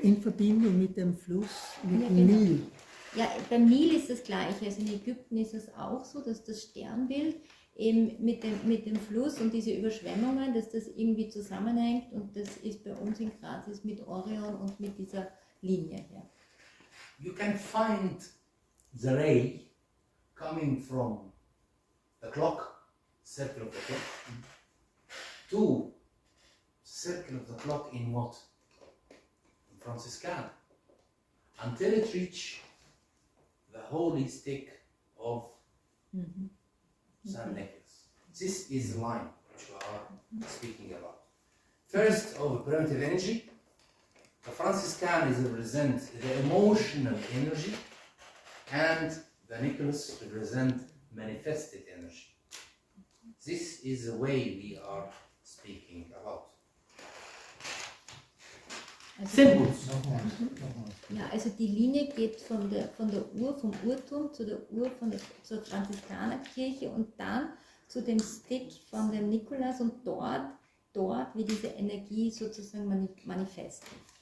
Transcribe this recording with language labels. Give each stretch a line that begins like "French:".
German: in Verbindung mit dem Fluss, mit Ja, dem genau. Nil. Ja, beim Nil ist das Gleiche. Also in Ägypten ist es auch so, dass das Sternbild eben mit dem Fluss und diese Überschwemmungen, dass das irgendwie zusammenhängt und das ist bei uns in Graz ist mit Orion und mit dieser Linie her.
English: You can find the ray coming from the clock, circle of the clock, to circle of the clock in what? In Franciscan. Until it reach the holy stick of St. Nicholas. This is the line which we are speaking about. First, of primitive energy. The Franciscan is represent the emotional energy, and the Nicholas represent manifested energy. This is the way we are speaking about. Symbols.
German: Ja, also die Linie geht vom Uhrturm zu der Uhr zur Franziskanerkirche und dann zu dem Stick von dem Nikolaus und dort wie diese Energie sozusagen manifest wird.